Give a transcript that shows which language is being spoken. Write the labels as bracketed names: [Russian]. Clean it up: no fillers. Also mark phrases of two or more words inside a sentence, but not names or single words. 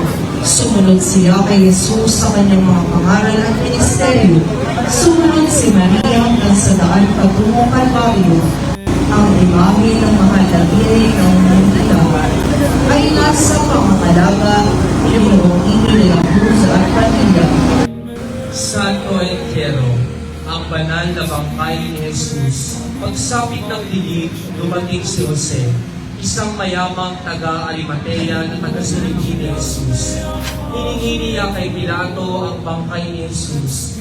[Filipino] Sumunod siya kay Jesus sa kanyang mga pangaral at ministeryo. Sumunod si Maria hanggang sa daan patungo Kalbaryo. Ang imahe ng mahal na Birhen ng Maria ay nasa pangangalaga ni Ginoong Ino de la Cruz at pamilya. Santo Entierro, ang banal na bangkay ni Jesus. Pagsapit ng dilig, dumating si Jose, isang mayamang taga-Arimatea na taga-sinigi ni Jesus. Hiningi niya kay Pilato ang bangkay ni Jesus.